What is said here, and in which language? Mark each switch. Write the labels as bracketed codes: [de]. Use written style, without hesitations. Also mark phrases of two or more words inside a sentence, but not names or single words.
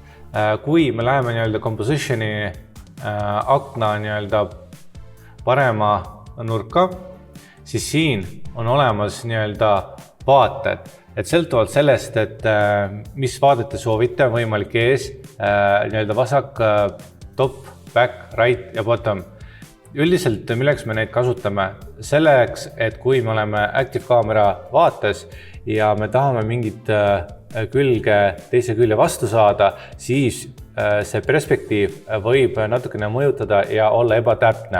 [et] Kui me läheme compositioni akna parema nurka, siis siin on olemas vaated. Et sõltuvalt sellest, et mis vaadet te soovite, võimalik ees, vasak, [en] top, back, right ja bottom. [et] Üldiselt, milleks me neid kasutame? Selleks, et kui me oleme Active kaamera vaates ja me tahame mingit külge teise külje vastu saada, siis see perspektiiv võib natukene mõjutada ja olla ebatäpne.